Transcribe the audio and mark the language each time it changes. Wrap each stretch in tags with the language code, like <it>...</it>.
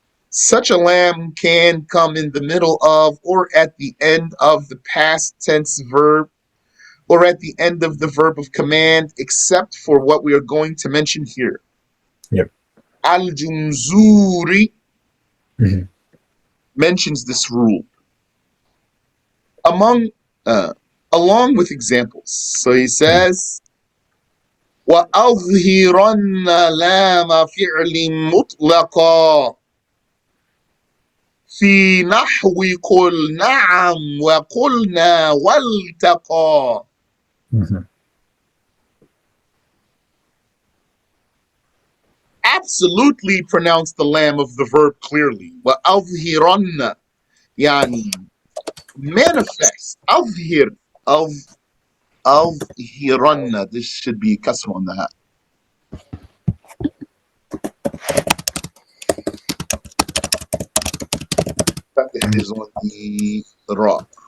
<en>Such a lam can come in the middle of or at the end of the past tense verb or at the end of the verb of command, except for what we are going to mention here. Yep. Al-Jumzuriyyah Mhm. mentions this rule among along with examples. So he says,</en> <ar>وَأَظْهِرَنَّ لَامَ فِعْلٍ مُطْلَقًا في نحو قل نعم وقلنا والتقى. Mhm.</ar> <en>Absolutely pronounce the lam of the verb clearly.</en> <ar>وَأَظْهِرَنَّ يعني</ar> <en>manifest.</en> <ar>أظهر أظهرن.</ar> <en>This should be kasra on the hat. Fatih is on the ra.</en>